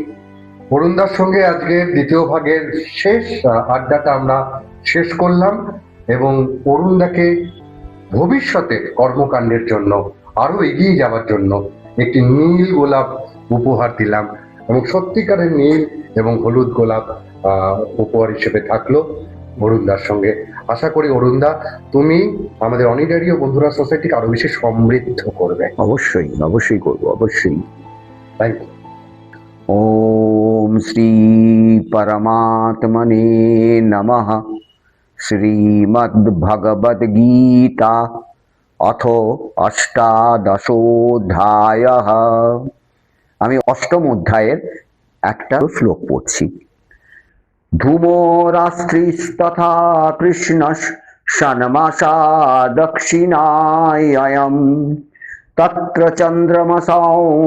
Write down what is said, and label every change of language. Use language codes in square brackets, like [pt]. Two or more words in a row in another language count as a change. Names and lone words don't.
[bn] অরুণদার সঙ্গে আজকের দ্বিতীয় ভাগের শেষ আড্ডাটা আমরা শেষ করলাম, এবং অরুণদাকে ভবিষ্যতের কর্মকাণ্ডের জন্য, আরো এগিয়ে যাওয়ার জন্য একটি নীল গোলাপ উপহার দিলাম, এবং সত্যিকারের নীল এবং হলুদ গোলাপ উপহার হিসেবে থাকলো অরুণদার সঙ্গে। আশা করি অরুণদা, তুমি আমাদের অনিডারিও বন্ধুরা সোসাইটিকে আরো বেশি সমৃদ্ধ করবে। অবশ্যই, অবশ্যই করবো, অবশ্যই। [en] thank you. [sa] ओम श्री परमात्मने नमः। श्रीमद्भगवद्गीता अथ अष्टादशोऽध्यायः। [bn] আমি অষ্টম অধ্যায়ের একটা শ্লোক পড়ছি। [sa] ধূমো রাষ্ট্রিস্তথা কৃষ্ণস ষণ্মাসা দক্ষিণায়ন তত্র চন্দ্রমসৌ